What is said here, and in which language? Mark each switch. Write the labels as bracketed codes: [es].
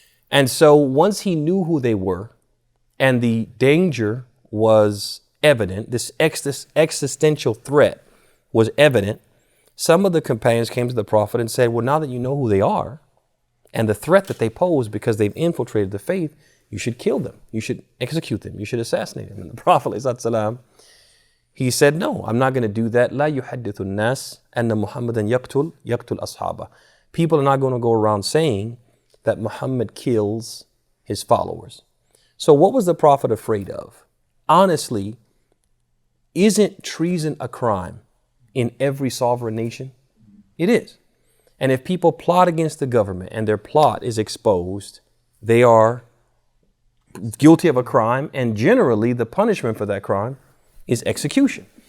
[en] And so once he knew who they were and the danger was evident, this existential threat was evident, Some of the companions came to the Prophet and said, well, now that you know who they are and the threat that they pose because they've infiltrated the faith, you should kill them. You should execute them. You should assassinate them. And the Prophet, ﷺ, he said, no, I'm not going to do that. [ar] لا يحدث الناس أن محمدا يقتل أصحابه. [en] People are not going to go around saying that Muhammad kills his followers. So what was the Prophet afraid of? Honestly, isn't treason a crime in every sovereign nation? It is. And if people plot against the government and their plot is exposed, they are guilty of a crime, and generally the punishment for that crime is execution.